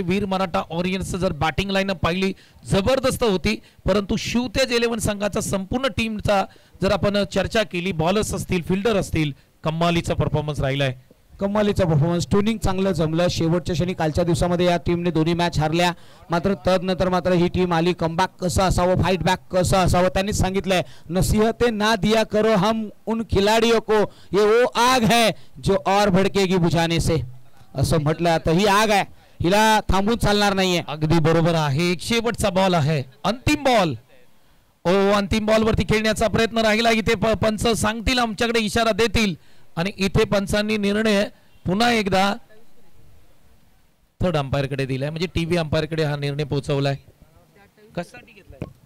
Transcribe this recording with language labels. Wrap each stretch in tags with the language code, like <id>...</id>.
<mr>वीर मराठा ऑरियन्स जर batting line पाहिली जबरदस्त होती, परंतु शिवतेज 11 संघाचा संपूर्ण टीमचा जर आपण चर्चा केली, बॉलर्स असतील, फिल्डर असतील, कमालीचा परफॉर्मन्स राहिलाय. कमालीचा परफॉर्मन्स, ट्युनिंग चांगलं जमलं. शेवटच्या क्षणी कालच्या दिवसामध्ये या टीमने दोन्ही मॅच हारल्या, मात्र तदनंतर मात्र ही टीम आली. कमबॅक कसं असावं, फाईट बॅक कसं असावं त्यांनी सांगितलंय.</mr> <hi>नसीहते ना दिया करो हम उन खिलाडियों को, ये वो आग है जो और भड़केगी बुझाने से,</hi> <mr>असं म्हटलं. तर ही आग आहे, हिला थांबून चालणार नाहीये. अगदी बरोबर आहे. एक शेवटचा बॉल आहे, अंतिम बॉल. ओ, अंतिम बॉल वरती खेळण्याचा प्रयत्न राहिला. इथे पंच सांगतील, आमच्याकडे इशारा देतील आणि इथे पंचांनी निर्णय पुन्हा एकदा थर्ड अंपायर कडे दिलाय, म्हणजे टीव्ही अंपायर कडे हा निर्णय पोहोचवलाय. कशासाठी घेतलाय?</mr>